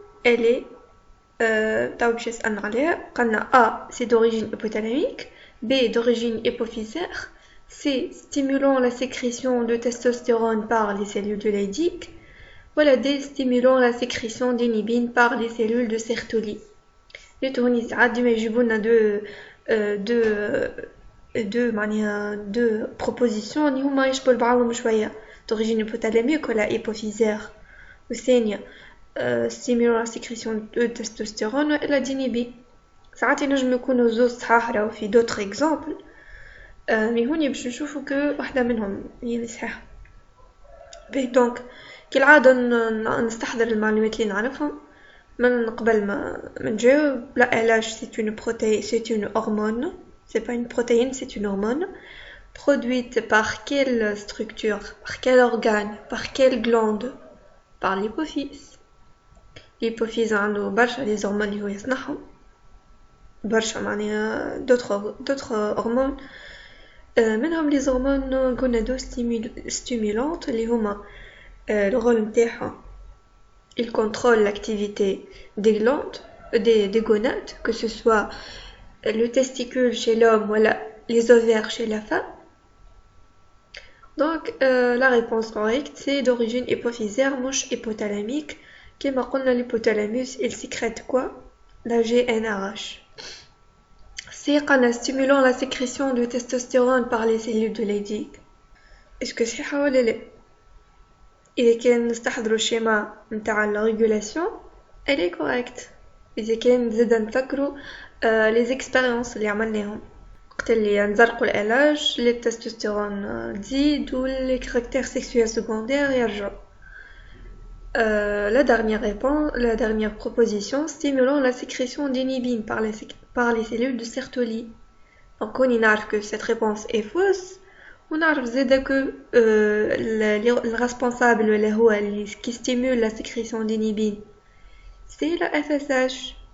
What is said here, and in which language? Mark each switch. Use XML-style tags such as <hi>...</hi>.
<fr>Elle est A c'est d'origine hypothalamique, B d'origine hypophysaire, C stimulant la sécrétion de testostérone par les cellules de Leydig, voilà D stimulant la sécrétion d'inhibine par les cellules de Sertoli.</fr> <ar>Les tournis عادي يجيبوا لنا</ar> <fr>deux propositions</fr> <ar>اللي هما يشبهوا بعضهم شوية.</ar> <fr>d'origine hypothalamique ولا hypophysaire</fr> <ar>والثانية</ar> <fr>stimulant la sécrétion de testostérone ولا d'inhibine.</fr> <ar>ساعات ينجم يكونوا زوج صحاح راهو في</ar> <fr>d'autres exemples</fr> <ar>مي هوني باش نشوفوا كو واحدة منهم هي اللي صحيحة. donc كالعادة نستحضر المعلومات اللي نعرفهم من قبل ما نجاوب. لا علاج</ar> <fr>c'est une protéine, c'est une hormone, c'est pas une protéine, c'est une hormone produite par quelle structure, par quel organe, par quelle glande, par l'hypophyse. l'hypophyse</fr> <ar>عنده برشا</ar> <fr>les hormones</fr> <ar>اللي هو يصنعهم برشا معناها</ar> <fr>d'autres hormones منهم les hormones gonado-stimulantes اللي هما le rôle نتاعهم il contrôle l'activité des glandes, des gonades, que ce soit le testicule chez l'homme ou les ovaires chez la femme. Donc la réponse correcte c'est d'origine hypophysaire, mouche hypothalamique. Comme on a l'hypothalamus, il sécrète quoi? La GnRH. C'est en stimulant la sécrétion de testostérone par les cellules de Leydig. Est-ce que c'est ça ou pas?</fr> <ar>إذا كان نستحضروا الشيما نتاع الريغولاسيون</ar> <fr>elle est correcte.</fr> <ar>إذا كان زادا نفكروا</ar> <fr>les expériences</fr> <ar>اللي عملناهم وقت اللي نزرقوا العلاج للتستوستيرون تزيد واللي كاركتير سيكسويل سكوندير يرجعوا.</ar> <fr>La dernière proposition, stimulant la sécrétion d'inhibine par les cellules de Sertoli. Donc on y a que cette réponse est fausse. On a que le responsable qui stimule la sécrétion d'inhibine, c'est la FSH.</fr>